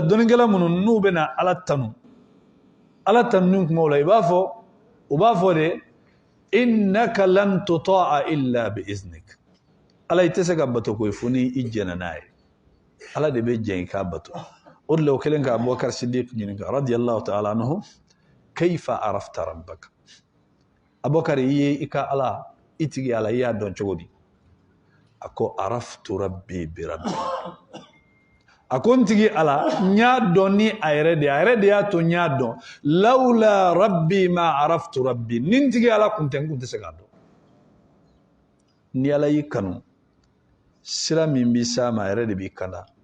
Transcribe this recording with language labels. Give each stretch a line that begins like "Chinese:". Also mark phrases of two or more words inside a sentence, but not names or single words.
Bambara: dɔnnikɛla minnu n'u bɛ na ala tanu ni kumaw la u b'a fɔ de
Arabic: إنك لن تطاع إلا بإذنك
Bambara: ala i tɛ se ka bato koyi fo ni i jɛna n'a ye ala de bɛ jɛn i k'a bato o de la o kɛlen ka Abubakar Sidiq ɲininka
Arabic: رضي الله تعالى عنه كيف عرفت ربك
Bambara: Abubakar i ye i ka ala i tigi ala i y'a dɔn cogo di a ko
Arabic: عرفت ربي بربي
Bambara: a ko n tigi ala n y'a dɔn ni a yɛrɛ de y'a to n y'a dɔn
Arabic: لولا ربي ما عرفت ربي
Bambara: ni n tigi ala kun tɛ se k'a dɔn ni ala y'i kanu sira min b'i s'a ma a yɛrɛ de b'i kanda